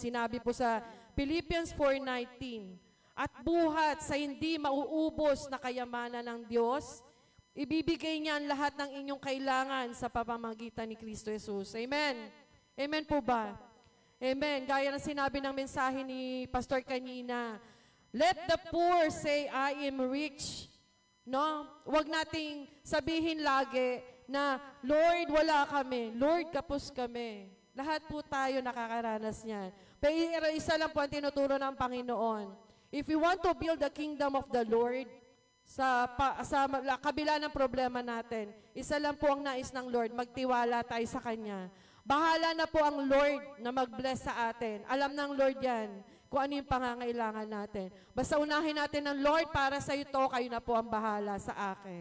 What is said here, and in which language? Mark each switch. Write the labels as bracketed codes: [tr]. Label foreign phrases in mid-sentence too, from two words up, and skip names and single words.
[tl] Sinabi po sa Philippians 4:19, at buhat sa hindi mauubos na kayamanan ng Diyos, ibibigay niya ang lahat ng inyong kailangan sa pamamagitan ni Kristo Jesus. Amen? Amen po ba? Amen. Gaya ng sinabi ng mensahe ni Pastor kanina, [en] let the poor say, I am rich. No? [tl] Huwag nating sabihin lagi na, Lord, wala kami. Lord, kapos kami. Lahat po tayo nakakaranas niyan. Pero isa lang po ang tinuturo ng Panginoon. [en] If we want to build the kingdom of the Lord, [tl] sa kabila ng problema natin, isa lang po ang nais ng Lord, magtiwala tayo sa Kanya. Bahala na po ang Lord na mag-bless sa atin. Alam ng Lord yan kung ano yung pangangailangan natin. Basta unahin natin ng Lord, para sa ito, kayo na po ang bahala sa akin.